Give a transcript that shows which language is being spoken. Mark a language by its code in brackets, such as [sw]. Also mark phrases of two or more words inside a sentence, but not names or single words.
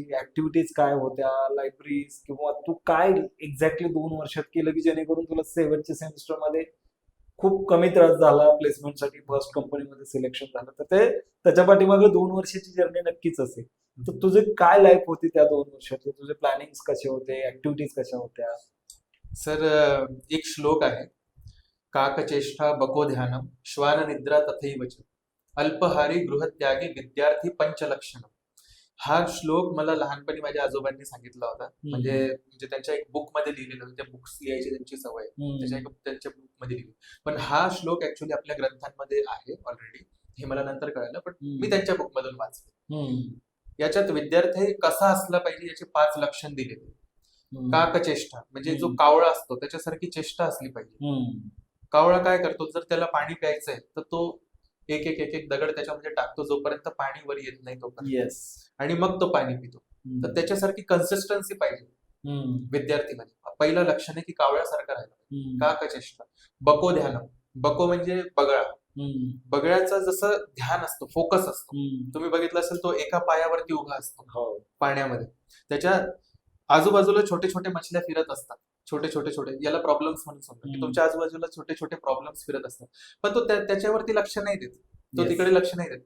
[mr] ऍक्टिव्हिटीज काय होत्या? लायब्ररीज किंवा तू काय एक्झॅक्टली 2 वर्षात केलं की जेणेकरून तुला 7th सेमिस्टर मध्ये खूप कमी त्रास झाला प्लेसमेंटसाठी, फर्स्ट कंपनीमध्ये सिलेक्शन झालं, तर ते त्याच्या पाठीमागे 2 वर्षाची जर्नी नक्कीच असेल. तर तुझे काय लाईफ होती त्या 2 वर्षाचे? तुझे प्लॅनिंग कसे होते? ऍक्टिव्हिटीज कशा होत्या? सर, एक श्लोक आहे, [sa] काकचेष्टा बको ध्यानम श्वान निद्रा तथैव च अल्पहारी गृहत्यागी विद्यार्थी पंचलक्षणम. [mr] हा श्लोक मला लहानपणी माझ्या आजोबांनी सांगितला होता. म्हणजे त्यांच्या एक बुक मध्ये लिहिलेलं होतं. त्या बुक्स लिहायची त्यांची सवय आहे. त्यांच्या बुक मध्ये लिहिली. पण हा श्लोक ऍक्च्युली आपल्या ग्रंथांमध्ये आहे ऑलरेडी, हे मला नंतर कळालं, पण मी त्यांच्या बुक मधून वाचलं. याच्यात विद्यार्थी कसा असला पाहिजे याचे 5 लक्षण दिलेले. काकचेष्टा म्हणजे जो कावळा असतो त्याच्यासारखी चेष्टा असली पाहिजे. कावळा काय करतो, जर त्याला पाणी प्यायचंय तर तो एक एक एक एक दगड त्याच्यामध्ये टाकतो जोपर्यंत पाणी वर येत नाही तोपर्यंत, येस. आणि मग तो पाणी पितो. तर त्याच्यासारखी कन्सिस्टन्सी पाहिजे विद्यार्थीमध्ये. पहिलं लक्षण आहे की कावळ्यासारखं राहिलं. [sa] काकचेष्टा. बको ध्यानम. [mr] बको म्हणजे बगळा. बगळ्याचं जसं ध्यान असतं, फोकस असतो. तुम्ही बघितलं असेल, तो एका पायावरती उभा असतो पाण्यामध्ये. त्याच्या आजूबाजूला छोटे छोटे मछल्या फिरत असतात, छोटे छोटे छोटे, याला प्रॉब्लेम्स म्हणून समजा की तुमच्या आजूबाजूला छोटे छोटे प्रॉब्लेम्स फिरत असतात, पण तो त्याच्यावरती लक्ष नाही देत, तो तिकडे लक्ष नाही देत.